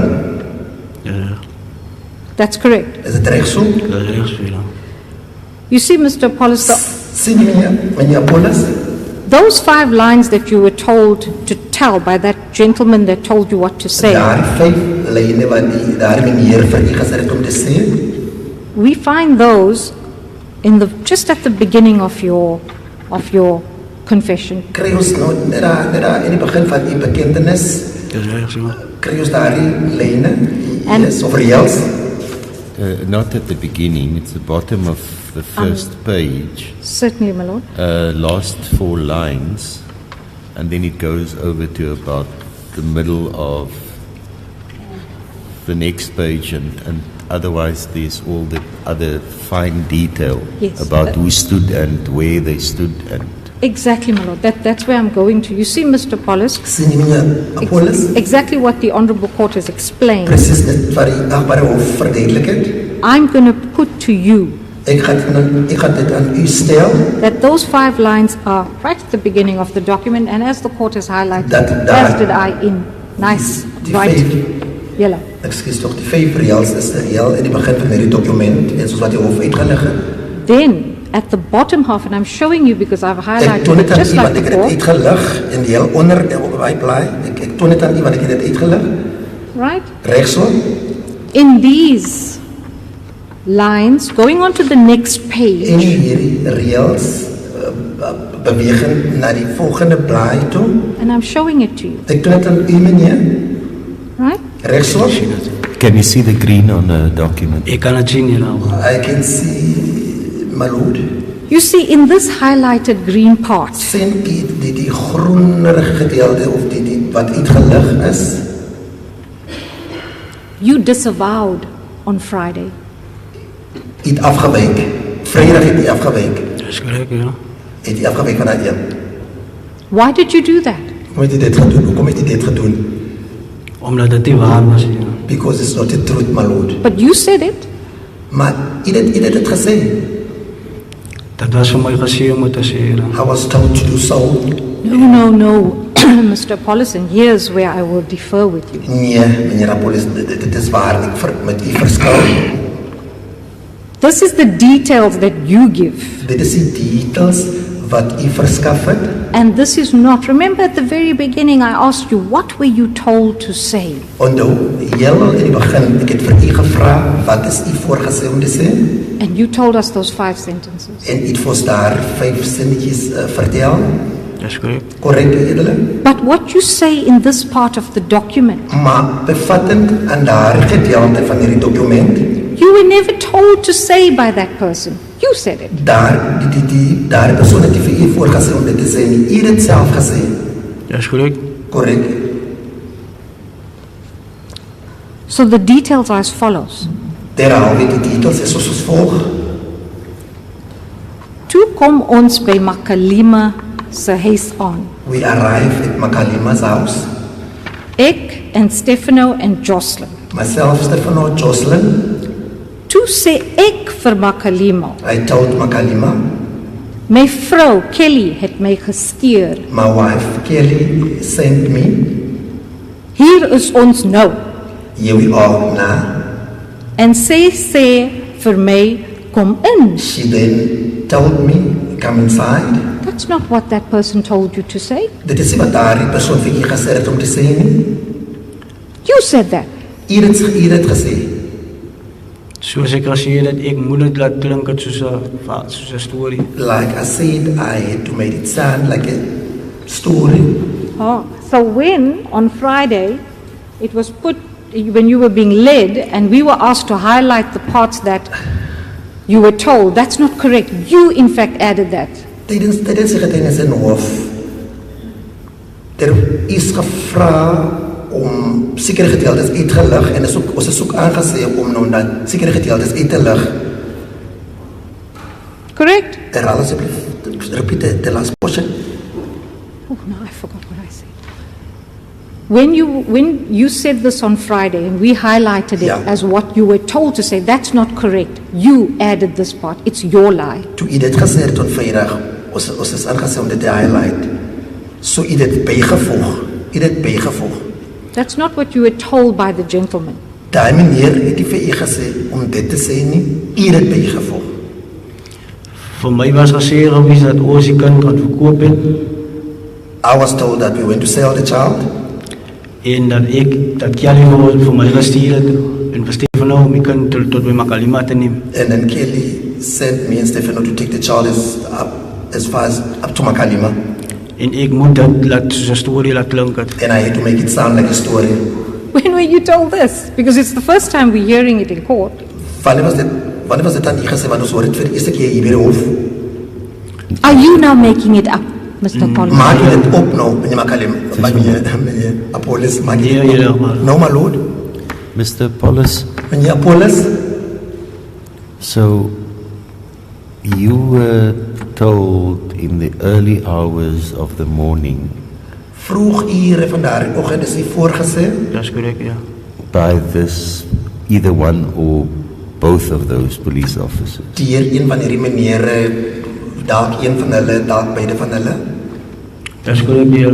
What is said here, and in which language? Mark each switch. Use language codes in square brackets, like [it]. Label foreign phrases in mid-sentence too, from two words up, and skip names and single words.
[af] Ja. [en] That's correct. [af] Is dit reg so? Dat is reg, ja. [en] You see, Mr. Pollister, [af] Sien meneer Paulus, [en] those 5 lines that you were told to tell by that gentleman that told you what to say, [af] daar 5 lyne wat die daar meneer vir u gesê het om te sê, [en] we find those in the just at the beginning of your confession. [af] kry ons nou net daar in die begin van u bekentenis, Dat is reg, so. kry ons daardie lyne, En- yes, of reels. [en] Not at the beginning, it's the bottom of the first page, Certainly, my lord. last 4 lines, and then it goes over to about the middle of the next page, and otherwise there's all the other fine detail Yes. about who stood and where they stood and Exactly, my lord. That's where I'm going to. You see, Mr. Pollis, [af] Sien meneer Paulus, [en] exactly what the Honorable Court has explained. [af] presies net wat die agbare hof verduidelik het. [en] I'm going to put to you [af] Ek gaan dit aan u stel [en] that those 5 lines are right at the beginning of the document, and as the court has highlighted, [af] Dat- [en] as did I in nice, [af] die [en] bright 5 yellow. [af] Ekskuus tog, die 5 reels is heel in die begin van hierdie dokument en soos wat die hof uitgelig het. [en] Then, at the bottom half, and I'm showing you because I've [af] Ek [en] highlighted [af] toon [en] it [af] dit aan [en] just [af] u [en] like [af] want ek [en] the [af] het dit [en] court, [af] uitgelig en die heel onder op my blaai. Ek toon dit aan u want ek het dit uitgelig. [en] right? [af] Reg so? [en] In these lines, going on to the next [af] En [en] page, [af] hierdie reels beweging na die volgende blaai toe. [en] and I'm showing it to you, [af] Ek toon dit aan u meneer. [en] right? [af] Reg so? [en] can you see the green on a document? [af] Ek kan dit sien hier nou. [en] I can see my lord. You see, in this highlighted green part, [af] sien die groenerige gedeelte of die wat uitgelig is. [en] you disavowed on Friday. [af] Het afgewyk. Vrydag het hy afgewyk. Dis korrek, ja. Het hy afgewyk van daai een. [en] Why did you do that? [af] Hoekom het hy dit gedoen? Hoekom het hy dit gedoen? Omdat dit nie waar was nie. [en] Because it's not the truth, my Lord. But you said it. [af] Maar hy het dit gesê. Dit was vir my gesê om te sê. [en] I was told to do so. No, Mr. Paulison, here's where I will defer with you. [af] Nee, meneer Apollos, dit is waar ek met u verskil. [en] This is the details that you give. [af] Dit is die details wat u verskaf het. [en] And this is not. Remember at the very beginning, I asked you, what were you told to say? [af] Onthou, heel in die begin, ek het vir u gevra, wat is u voorgesê om te sê? [en] And you told us those 5 sentences. [af] En u het vir ons daar 5 sinnetjies vertel. Dis korrek. Korrek, edele. [en] But what you say in this part of the document, [af] Maar bevattend aan daardie gedeelte van hierdie dokument, [en] you were never told to say by that person. You said it. [af] daar persoon het vir u voorgesê om dit te sê, nie u het dit self gesê. Dis korrek. Korrek. [en] So the details are as follows. [af] Derhalwe die details is soos volg. Toe kom ons by Makalima se huis aan. [en] We arrive at Makalima's house. [af] Ek en Stefano en Joshlin. [en] Myself, Stefano, Joshlin. [af] Toe sê ek vir Makalima, [en] I told Makalima, [af] my vrou Kelly het my gestuur. [en] my wife Kelly sent me. [af] Hier is ons nou. [en] Here we are now. [af] En sy sê vir my, kom in. [en] She then told me, come inside. That's not what that person told you to say. [af] Dit is nie wat daardie persoon vir u gesê het om te sê nie. [en] You said that. [af] U het gesê. Soos ek gesê dat ek moet dit laat klink het soos 'n storie. [en] Like I said, I had to make it sound like a story. Oh, so when on Friday it was put, when you were being led and we were asked to highlight the parts that you were told, that's not correct. You in fact added that. [af] Tijdens die getuienis in hof, is gevra om sekere gedeeltes uit te lig en ons is ook aangesê om nou dat sekere gedeeltes uit te lig. [en] Correct? [af] Herhaal asseblief, [en] repeat the last portion. Oh, no, I forgot what I said. When you said this on Friday and we highlighted it Yeah. as what you were told to say, that's not correct. You added this part. It's your lie. [af] Toe u dit gesê het op Vrydag, ons is aangesê om dit te highlight. So u dit bygevoeg. U dit bygevoeg. [en] That's not what you were told by the gentleman. [af] Daai meneer het nie vir u gesê om dit te sê nie. U dit bygevoeg. Vir my was gesê gewees dat ons die kind kan verkoop het [en] I was told that we went to sell the child. [af] en dat Kelly vir my gestuur het en vir Stefano om die kind tot by Makalima te neem. [en] And then Kelly sent me and Stefano to take the child as far as up to Makalima. [af] En ek moet dit laat soos 'n storie laat klink het. [en] And I had to make it sound like a story. When were you told this? Because it's the first time we're hearing it in court. [af] Wanneer was dit aan u gesê, want ons hoor dit vir die eerste keer hier by die hof? [en] Are you now making it up, Mr. Paul? [af] Maak jy dit op nou, meneer Makalima, meneer Apollos, maak jy dit Ja, op? maar- [en] No, my lord. Mr. Paulus, [af] Meneer Apollos, [en] so you were told in the early hours of the morning [af] vroeg ure van daardie oggend is u voorgesê Dis korrek, ja. [en] by this, either one or both of those police officers, [af] deur een van hierdie menere, dalk een van hulle, dalk beide van hulle. Dis korrek, ja.